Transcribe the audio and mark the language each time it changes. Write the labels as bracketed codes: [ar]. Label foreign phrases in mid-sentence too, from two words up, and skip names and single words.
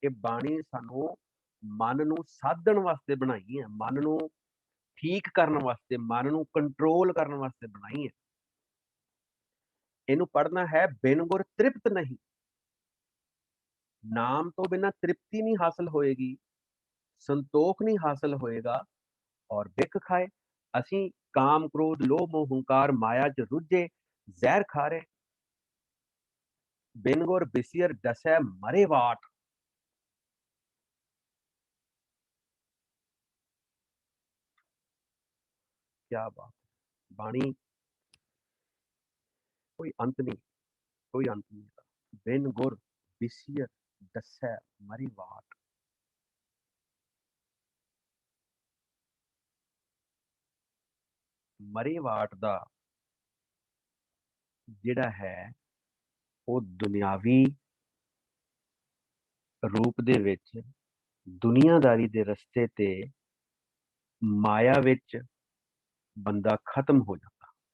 [pa] ਇਹ ਬਾਣੀ ਸਾਨੂੰ ਮਨ ਨੂੰ ਸਾਧਣ ਵਾਸਤੇ ਬਣਾਈ ਹੈ, ਮਨ ਨੂੰ ਠੀਕ ਕਰਨ ਵਾਸਤੇ, ਮਨ ਨੂੰ ਕੰਟਰੋਲ ਕਰਨ ਵਾਸਤੇ ਬਣਾਈ ਹੈ। ਇਹਨੂੰ ਪੜ੍ਹਨਾ ਹੈ ਬਿਨ ਗੁਰ ਤ੍ਰਿਪਤ ਨਹੀਂ। ਨਾਮ ਤੋਂ ਬਿਨਾਂ ਤ੍ਰਿਪਤੀ ਨਹੀਂ ਹਾਸਲ ਹੋਏਗੀ, ਸੰਤੋਖ ਨਹੀਂ ਹਾਸਲ ਹੋਏਗਾ। ਔਰ ਬਿਖ ਖਾਏ। ਅਸੀਂ ਕਾਮ ਕ੍ਰੋਧ ਲੋਭ ਮੋਹ ਹੰਕਾਰ ਮਾਇਆ ਚ ਰੁਝੇ ਜ਼ਹਿਰ ਖਾ ਰਹੇ। ਬਿਨ ਗੁਰ ਬਿਸੀਅਰ ਦਸੈ ਮਰੇ ਵਾਟ। [hi] क्या बात, बाणी कोई अंत नहीं, कोई अंत नहीं था। [pa] ਬਿਨ ਗੁਰ ਬਿਸੀਅਰ ਦਸੈ ਮਰੀ ਵਾਟ। ਮਰੇ ਵਾਟ ਦਾ ਜਿਹੜਾ ਹੈ ਉਹ ਦੁਨਿਆਵੀ ਰੂਪ ਦੇ ਵਿੱਚ ਦੁਨੀਆਦਾਰੀ ਦੇ ਰਸਤੇ ਤੇ ਮਾਇਆ ਵਿੱਚ ਬੰਦਾ ਖਤਮ ਹੋ ਜਾਂਦਾ।